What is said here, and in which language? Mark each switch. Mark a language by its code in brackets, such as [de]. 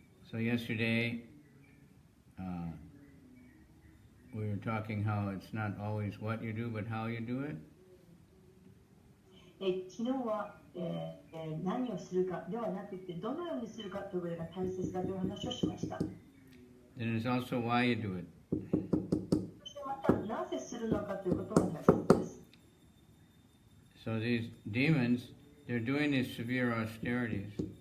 [en] So yesterday we were talking how it's not always what you do, but how you do it. [ja] 昨日は、何をするかではなくてどのようにするかということが大切だという話をしました。 [en] Then there's also why you do it. [ja] そしてまたなぜするのかということが大切です。 [en] So these demons, they're doing these severe austerities.